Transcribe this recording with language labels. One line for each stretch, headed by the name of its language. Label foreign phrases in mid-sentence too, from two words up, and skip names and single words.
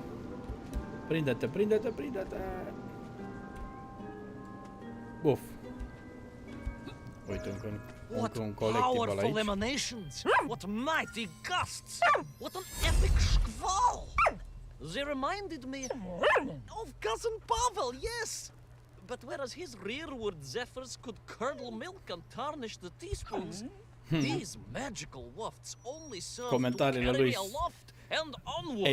Romanian: Prinde-te, prinde-te, prinde-te! Buf. Uite, încă un colectiv
English: Powerful
Romanian: aici.
English: emanations! What mighty gusts! What an epic squall! They reminded me of Cousin Pavel, yes! But whereas his rearward zephyrs could curdle milk and tarnish the teaspoons, these magical wafts only serve to
Romanian: Comentariile
English: carry
Romanian: lui
English: me aloft and onwards.